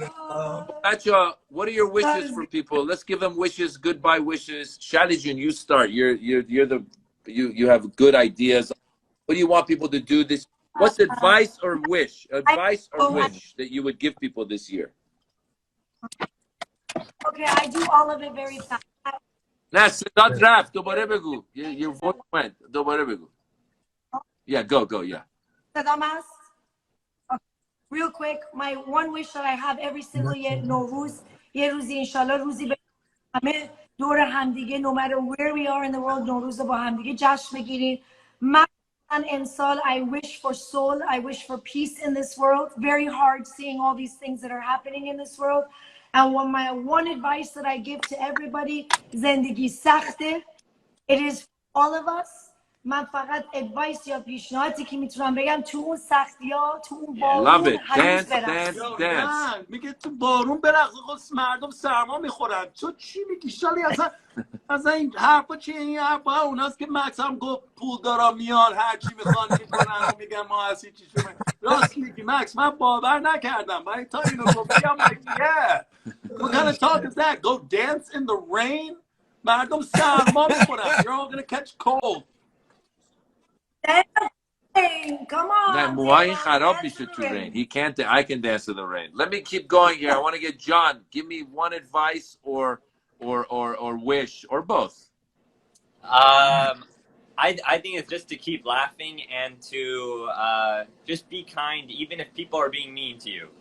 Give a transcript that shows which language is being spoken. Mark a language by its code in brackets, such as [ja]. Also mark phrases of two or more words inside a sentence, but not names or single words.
[en] Bacha, what are your wishes for people? Let's give them wishes, goodbye wishes. Shalijun, you start. You have good ideas. What do you want people to do this? What's advice or wish? Advice or wish that you would give people this year? Okay, I do all of it very fast. [fa] نه صدات رفت دوباره بگو. [en] Your voice went. [fa] دوباره بگو. [en] Yeah, go, yeah. [fa] صدام هست؟ [en] Real quick, my one wish that I have every single year, [fa] نوروز یه روزی انشالله روزی به همه دور همدیگه [en] no matter where we are in the world [fa] نوروز با همدیگه جشن بگیریم. من امسال [en] I wish for soul, I wish for peace in this world. Very hard seeing all these things that are happening in this world. And my one advice that I give to everybody, [fa] زندگی سخته. [en] It is for all of us. [fa] من فقط advice یا پیشنهادی که میتونم بگم تو اون سختی ها تو اون بارون هنوز برقص. میگه تو بارون برقص. خود مردم سرما میخورن. تو چی میگی شالی؟ اصلا این حرفا چیه؟ این حرفا اوناست که مکس هم گفت پول دارا میان هر چی میخوان میکنن و میگن ما هستی چی شما. راست میگی مکس، من باور نکردم ولی تا اینو گفتی [en] I'm like yeah. What kind of talk is that? Go dance in the rain? [fa] مردم سرما میخورن. [en] You're all gonna catch cold. Come on. [fa] نه موهای خراب میشه تو [en] rain. He can't. I can dance in the rain. Let me keep going here. I want to get John. Give me one advice or or wish, or both? I think it's just to keep laughing and to just be kind, even if people are being mean to you.